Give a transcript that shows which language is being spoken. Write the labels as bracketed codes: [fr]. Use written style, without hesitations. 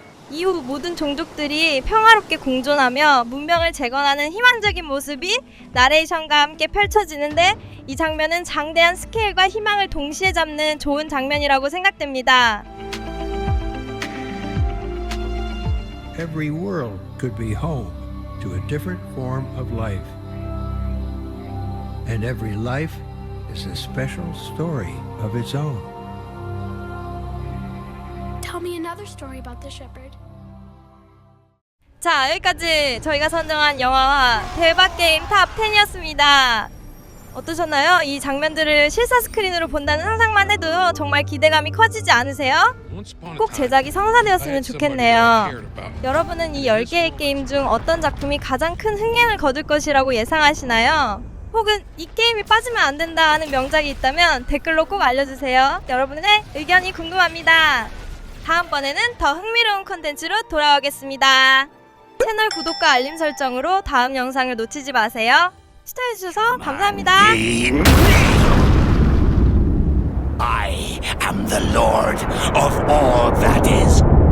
[ko] 이후 모든 종족들이 평화롭게 공존하며 문명을 재건하는 희망적인 모습이 나레이션과 함께 펼쳐지는데 이 장면은 장대한 스케일과 희망을 동시에 잡는 좋은 장면이라고 생각됩니다. [en] Every world could be home to a different form of life. And every life is a special story of its own. Tell me another story about the shepherd. [ko] 자, 여기까지 저희가 선정한 영화와 대박 게임 탑 10이었습니다. 어떠셨나요? 이 장면들을 실사 스크린으로 본다는 상상만 해도 정말 기대감이 커지지 않으세요? 꼭 제작이 성사되었으면 좋겠네요. 여러분은 이 10개의 게임 중 어떤 작품이 가장 큰 흥행을 거둘 것이라고 예상하시나요? 혹은 이 게임이 빠지면 안 된다 하는 명작이 있다면 댓글로 꼭 알려주세요. 여러분의 의견이 궁금합니다. 다음번에는 더 흥미로운 콘텐츠로 돌아오겠습니다. 채널 구독과 알림 설정으로 다음 영상을 놓치지 마세요. 시청해주셔서 감사합니다. [en] I am the Lord of all that is